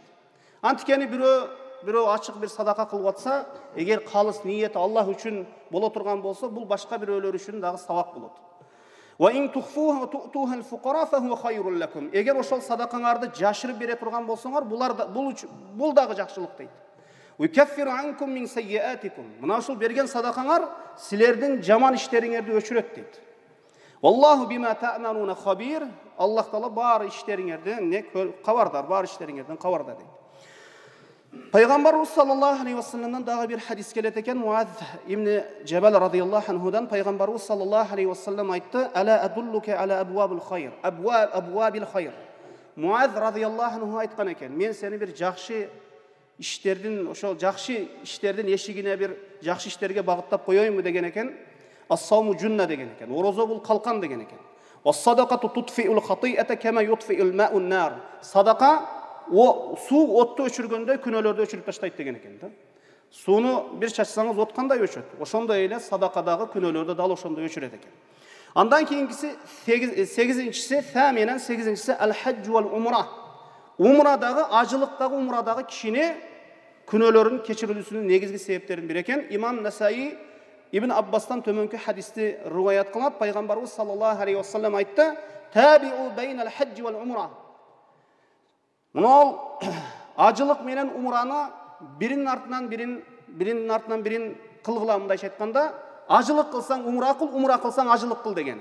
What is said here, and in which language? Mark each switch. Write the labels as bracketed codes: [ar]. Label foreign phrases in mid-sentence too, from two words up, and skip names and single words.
[ky] Антикени бирөө ачык бир садака кылып атса, эгер калыс ниети Аллах үчүн боло турган болсо, бул башка бирөөлөр үчүн дагы сабак болот. Эгер ошол садакаңарды жашырып бере турган болсоңор, бул дагы жакшылык дейт. Мына ушул берген садакаңар силердин жаман иштериңерди өчүрөт дейт. [ar] الله بما تعملون خبير. [ky] Аллах Таала бар иштериңерден кабардар, бар иштериңерден кабардар дейт. Пайгамбарыбыз [ar] صلى الله عليه وسلم [ky] дагы бир хадис келет экен. Муаз ибн Жабал [ar] رضي الله عنه [ky] пайгамбарыбыз [ar] صلى الله عليه وسلم [ky] айтты: [ar] "ألا أدلك على أبواب الخير أبواب الخير." [ky] Муаз [ar] رضي الله عنه [ky] айткан экен: "Мен сени бир жакшы иштердин, ошол жакшы иштердин эшигине бир жакшы иштерге багыттап коёюнбу" деген экен. [ar] الصوم جنة [ky] деген экен. Орозо бул калкан деген экен. [ar] والصدقة تطفئ الخطيئة كما يطفئ الماء النار. [ky] Садака суу отту өчүргөндөй күнөөлөрдү өчүрүп таштайт деген экен да. Сууну бир чачсаңыз от кандай өчөт? Ошондой эле садакадагы күнөөлөрдү дал ошондой өчүрөт экен. Андан кийинкиси 8-8-8-8 [ar] الحج والعمرة. [ky] Умрадагы, ажылыктагы умрадагы кишини күнөөлөрүн кечирилүүсүнүн негизги себептеринин бири экен. Имам Насаи Ибн Аббастан төмөнкү хадисти риваят кылат. Пайгамбарыбыз [ar] صلى الله عليه وسلم [ky] айтты: [ar] "تابعوا بين الحج والعمرة." [ky] Мына ажылык менен умраны биринин артынан бирин кылгыла, мындайча айтканда, ажылык кылсаң умра кыл, умра кылсаң ажылык кыл деген.